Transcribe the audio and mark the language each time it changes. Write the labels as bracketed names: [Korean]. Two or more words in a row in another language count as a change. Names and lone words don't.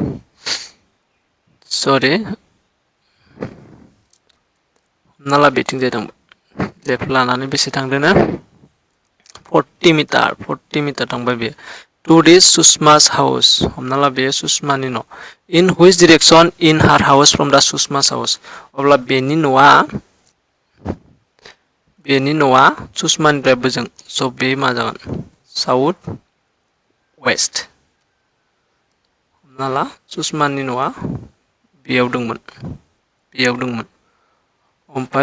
[Bodo] सरि हमना ला बेथिंजाय थांबाय लेफ्ट लानानै बेसे थांदोंनो 40 मिटार थांबाय बेयो [English] to reach Sushma's house [Bodo] हमना ला बेयो सुषमानि न' [English] in which direction in her house from the Sushma's house [Bodo] अब्ला बेनि न'आ सुषमानिफ्राय बोजों स' बे मा जागोन [English] south west [Bodo] हमना ला सुषमानि न'आ बेयाव दंमोन ओमफ्राय